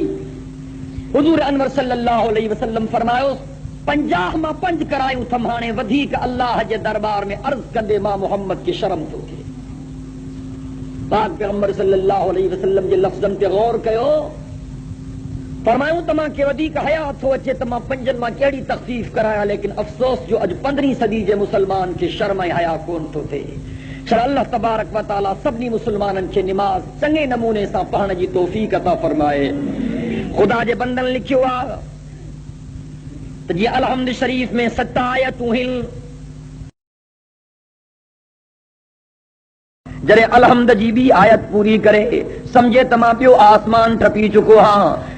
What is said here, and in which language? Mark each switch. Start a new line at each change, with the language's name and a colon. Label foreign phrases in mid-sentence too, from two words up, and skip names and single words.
Sindhi: हुज़ूर अनवर
Arabic: صلى الله عليه وسلم
Sindhi: फरमायो, 50 मां 5 करायूं अथमि, हाणे वधीक अल्लाह जे दरबार में अर्ज़ कंदे मां मोहम्मद खे शर्म थो थिए। पाक पैगंबर
Arabic: صلى الله عليه وسلم
Sindhi: जे लफ्ज़न ते गौर कयो। फरमायूं तमां के वधीक हया थो अचे त मां पंजनि मां कहिड़ी तख़फीफ़ करायां, लेकिन अफ़सोस जो अॼु 15वीं सदी जे मुसलमान खे शर्म ऐं हया कोन थो थिए। छा अल्लाह तबारक व तआला सभिनी मुसलमाननि खे निमाज़ चङे नमूने सां पढ़ण जी तौफ़ीक़ अता फरमाए। ख़ुदा जे बंदनि लिखियो आहे त जीअं अलहम्द शरीफ़ में 7 आयतूं आहिनि, जॾहिं अलहम्द जी ॿी आयत पूरी करे समझे त मां ॿियो आसमान टपी चुको आहियां।